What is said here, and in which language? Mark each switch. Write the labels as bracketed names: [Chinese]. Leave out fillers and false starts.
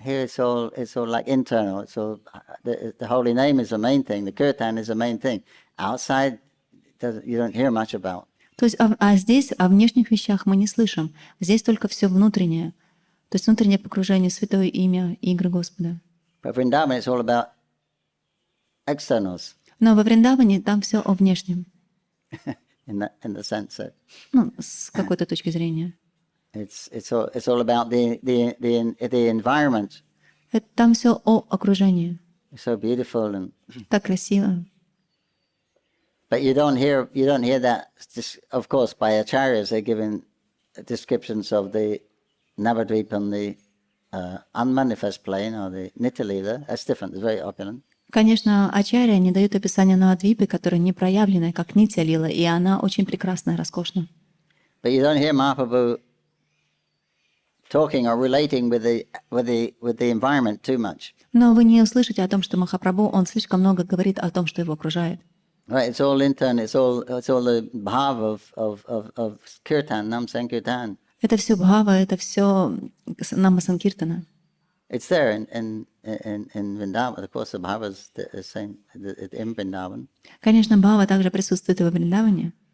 [English] Here it's all like internal. It's all the holy name is the main thing. The kirtan is the main thing. Outside, you don't hear much about. [Russian] То есть, здесь о внешних вещах мы не слышим. Здесь только все внутреннее. То есть внутреннее погружение, святое имя, игры Господа. [English] But Vrindavan, it's all about externals [Russian] Но во Вриндаване там все о внешнем. [English] in the sense that [Russian] Ну, с какой-то точки зрения. [English] it's all about the environment. [Russian] Там все о окружении. [English] It's so beautiful and. [Russian] Так красиво. [English] But you don't hear that. Of course, by acharyas, they're given descriptions of the Navadvip and the unmanifest plane or the Nitya-lila. That's different. It's very opulent. [Russian] Конечно, ачарья не дают описания Навадвипы, которая не проявленная, как Нитья-лила, и она очень прекрасна и роскошна. [English] But you don't hear Mahaprabhu talking or relating with the environment too much. [Russian] Но вы не услышите о том, что Махапрабху, он слишком много говорит о том, что его окружает. [English] Right, it's all internal. It's all the bhava of kirtan, nam sankirtan. [Russian] Это все бхава, это все нама санкиртана. [English] It's there in Vrindavan. Of course, the bhava is the same in Vrindavan. [Russian] Конечно, бхава также присутствует и во Вриндаване.